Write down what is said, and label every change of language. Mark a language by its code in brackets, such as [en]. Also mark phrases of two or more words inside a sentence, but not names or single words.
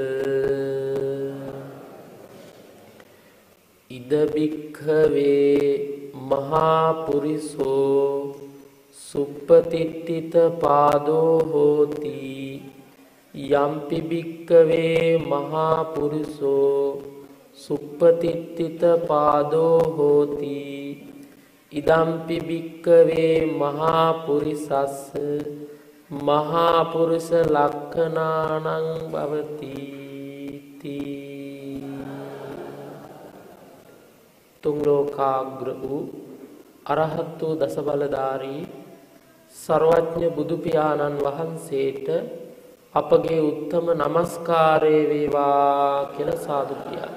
[pi] ඉද භික්ඛවේ මහා පුරිසෝ සුප්පතිට්ඨිත පාදෝ හෝති. යම්පි භික්ඛවේ මහා පුරිසෝ සුප්පතිට්ඨිත පාදෝ හෝති. ඉදම්පි භික්ඛවේ මහා පුරිසස්ස මහා පුරුෂ ලක්ඛනානං භවති. [si] තුන් ලෝකාග්‍ර වූ අරහත් වූ දස බලධාරී සර්වඥ බුදු පියාණන් වහන්සේට අපගේ උත්තම නමස්කාරය වේවා කියලා සාදු කියන්න.